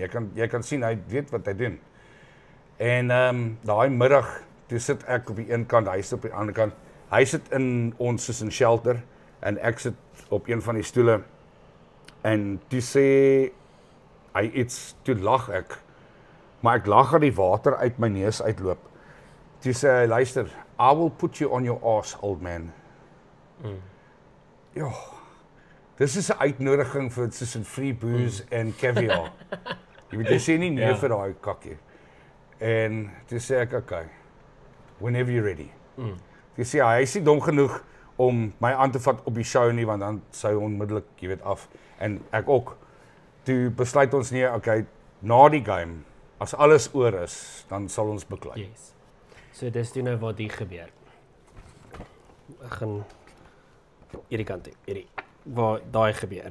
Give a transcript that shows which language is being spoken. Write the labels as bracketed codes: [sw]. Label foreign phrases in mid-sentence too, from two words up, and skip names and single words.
[af] Jy kan sien hy weet wat hy doen. En daai middag, toe sit ek op die een kant, hy sit op die ander kant. Hy sit in ons soos 'n shelter en ek sit op een van die stoele. En toe sê hy iets, toe lag ek. Maar ek lag dat die water uit my neus uitloop. Toe sê hy, luister, [en] I will put you on your ass, old man. [af] Ja. Dis is 'n uitnodiging vir soos 'n [en] free booze [af] en caviar. Jy weet, jy sê nie nee vir daai kakkie. En toe sê ek, [en] okay, whenever you're ready. [af] Toe sê hy is nie dom genoeg om my aan te vat op die show nie, want dan sou hy onmiddellik, jy weet, af. En ek ook. Toe besluit ons nie, okay, na die game, as alles oor is, dan sal ons beklei. Yes. So dis toe nou wat hier gebeur. Ek gaan hierdie kant toe, hierdie waar daai gebeur.